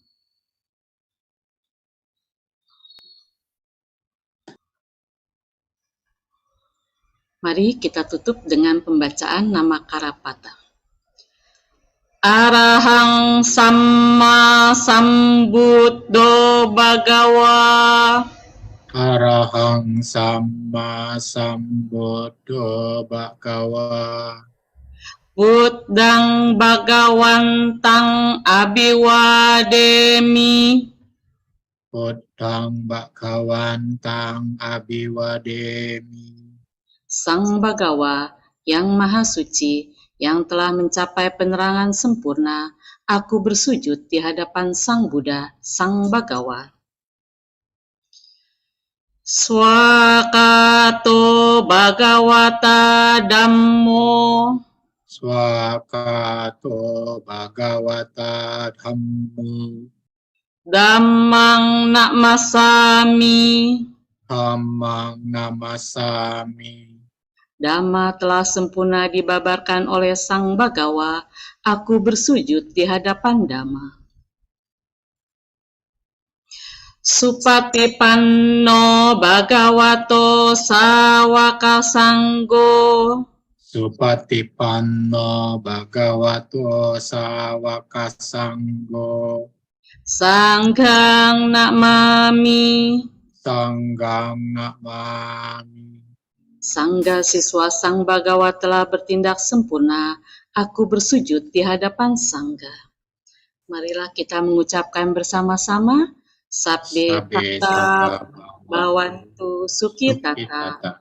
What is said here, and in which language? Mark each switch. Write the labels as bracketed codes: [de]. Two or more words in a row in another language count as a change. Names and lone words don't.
[id] Mari kita tutup dengan pembacaan nama Karapata. [pi] Arahang Samma Sambuddho Bhagawa. Arahang Samma Sambuddho Bhagawa. Buddhang Bhagawantang Abiwademi. Buddhang Bhagawantang Abiwademi. [id] Sang Bhagawa yang Maha Suci, yang telah mencapai penerangan sempurna, aku bersujud di hadapan Sang Buddha, Sang Bhagawa. [pi] Swakato Bhagawata Dhammo. Swakato Bhagawata Dhammo. Dhammang namasami. Dhammang namasami. [id] Dhamma telah sempurna dibabarkan oleh Sang Bhagawa, aku bersujud di hadapan Dhamma. [pi] Supatipanno Bhagavato Sawaka Sanggo. Supatipanno Bhagavato Sawaka Sanggo. Sanghang namami. Sanghang namami. [id] Sangga siswa Sang Bhagawa telah bertindak sempurna, aku bersujud di hadapan Sangga. Marilah kita mengucapkan bersama-sama, [pi] Sabbe Tata Bhavantu Sukhitata.